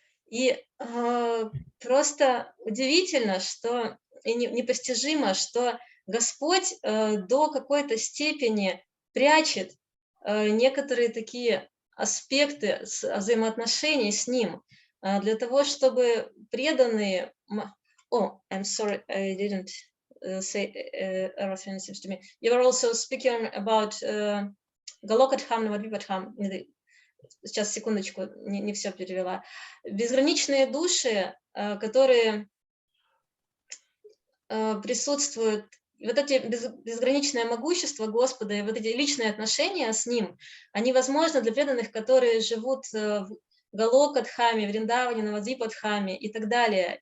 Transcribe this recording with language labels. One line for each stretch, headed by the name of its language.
Russian: И просто удивительно, что и непостижимо, что Господь до какой-то степени прячет некоторые такие аспекты взаимоотношений с Ним, для того, чтобы преданные...
English: I'm sorry, I didn't say everything seems to me. You were also speaking about Галокадхам, Навадвипадхам.
Russian: Сейчас, секундочку, не все перевела. Безграничные души, которые присутствуют, вот эти безграничное могущество Господа и вот эти личные отношения с Ним, они возможны для преданных, которые живут в Галокадхаме, Вриндаване, Навадвипадхаме и так далее.